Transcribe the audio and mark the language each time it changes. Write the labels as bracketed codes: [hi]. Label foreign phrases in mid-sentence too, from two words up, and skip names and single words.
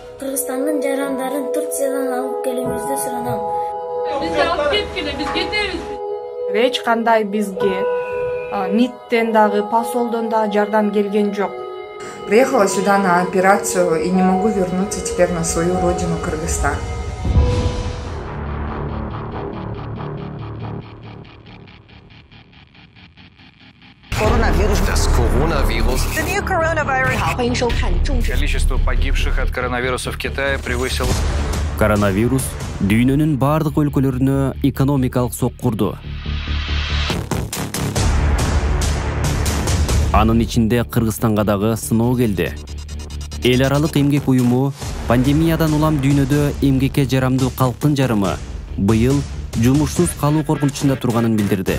[ky] Кыргызстандын жарандарын Турциядан алып келүүңүздү суранам. Бизди алып кеткиле, биз кетебиз. Эч кандай бизге МИДтен дагы, посолдон дагы жардам келген жок. [ru] Приехала сюда на операцию и не могу вернуться теперь на свою родину, Кыргызстан. [de] Das Coronavirus. [ru] Количество погибших от коронавируса в Китае превысило. [ky] Коронавирус дүйнөнүн бардык өлкөлөрүнө экономикалык соккурду. Анын ичинде Кыргызстанга дагы сыноо келди. Эл аралык эмгек уюму пандемиядан улам дүйнөдө эмгекке жарамдуу калктын жарымы быйыл жумушсуз калуу коркунучунда турганын билдирди.